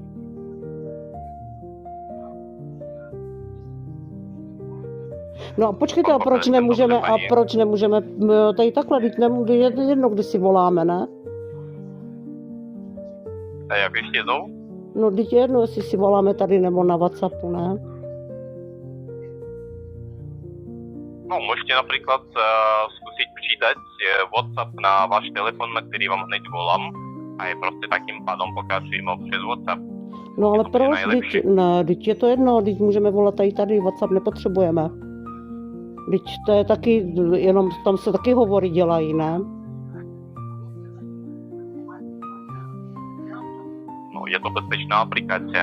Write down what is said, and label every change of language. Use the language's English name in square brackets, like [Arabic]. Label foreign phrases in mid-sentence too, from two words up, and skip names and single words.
[Czech] No a počkejte, a proč nemůžeme tady takhle, teď jednou, když si voláme, ne? A jak ještě jednou? No, teď jedno, jestli si voláme tady nebo na WhatsAppu, ne? No, [Slovak] môžete napríklad skúsiť přidať WhatsApp na váš telefon, na ktorý vám hneď volám a je proste takým pádom pokračujeme přes WhatsApp. [Czech] No ale proč? Teď je to jedno, teď můžeme volat tady, WhatsApp nepotřebujeme. Teď to je taky, jenom tam se taky hovory dělají, ne? [Slovak] No, je to bezpečná aplikácia.